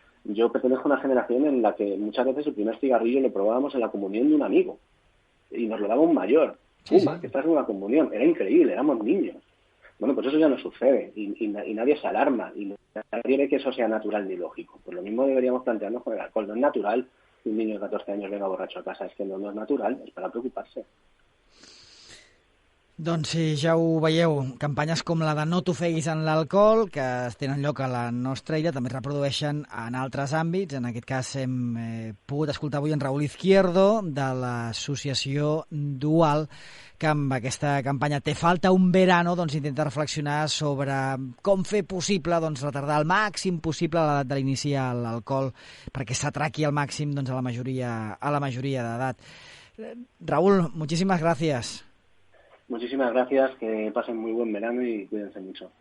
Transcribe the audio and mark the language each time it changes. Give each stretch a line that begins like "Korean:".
Spanish: Yo pertenezco a una generación en la que muchas veces el primer cigarrillo lo probábamos en la comunión de un amigo y nos lo daba un mayor. Puma, que estás en una comunión, era increíble, éramos niños. Bueno, pues eso ya no sucede y nadie se alarma y nadie ve que eso sea natural ni lógico. Pues lo mismo deberíamos plantearnos con el alcohol. No es natural que un niño de 14 años venga borratxo a casa.
Catalan: És que no és natural, és per a preocupar-se. Doncs sí, ja ho veieu, campanyes com la de no t'ofeguis en l'alcohol, que es tenen lloc a la nostra illa, també es reprodueixen en altres àmbits. En aquest cas hem pogut escoltar avui en Raúl Izquierdo, de l'associació Dual, que amb aquesta campanya Te falta un verano doncs intenta reflexionar sobre com fer possible retardar al màxim possible l'edat de l'inici a l'alcohol perquè s'atraqui al màxim a la majoria d'edat.
Spanish: Raúl, muchísimas gracias. Muchísimas gracias, que pasen muy buen verano y cuídense mucho.